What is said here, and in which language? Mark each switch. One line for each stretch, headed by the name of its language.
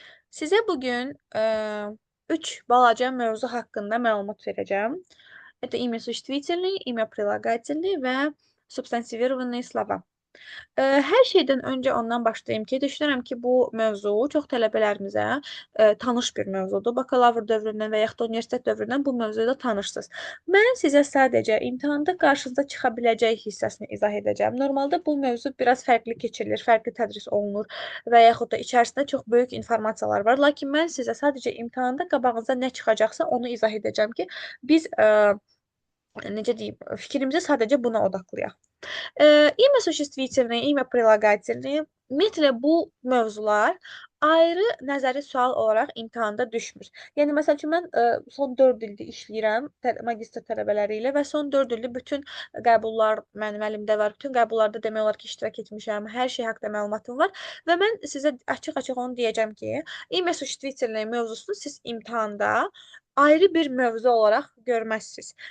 Azerbaijani: Sizə bugün üç balaca mövzu haqqında məlumat verəcəm.
Russian: Это имя существительные, имя прилагательные və substantivированные слова.
Azerbaijani: Hər şeydən öncə ondan başlayım ki, düşünürəm ki, bu mövzu çox tələbələrimizə tanış bir mövzudur. Bakalavr dövründən və yaxud da universitet dövründən bu mövzuda tanışsınız. Mən sizə sadəcə imtahanda qarşınıza çıxa biləcək hissəsini izah edəcəm. Normalda bu mövzu biraz fərqli keçirilir, fərqli tədris olunur və yaxud da içərisində çox böyük informasiyalar var. Lakin mən sizə sadəcə imtahanda qabağınıza nə çıxacaqsa onu izah edəcəm ki, biz necə deyim, fikrimizi sadəcə buna odaqlayaq.
Russian: İmя существительные, имя прилагательные.
Azerbaijani: Ümumiyyətlə bu mövzular ayrı nəzəri sual olaraq imtahanda düşmür. Yəni məsəl üçün mən son 4 ildir işləyirəm magistr tələbələri ilə və son 4 ildir bütün qəbullar mənim əlimdə var. Bütün qəbullarda demək olar ki, iştirak etmişəm. Hər şey haqqında məlumatım var və mən sizə açıq-açıq onu deyəcəm ki, İmя существительные mövzusunu siz imtahanda ayrı bir mövzu olaraq görməzsiniz.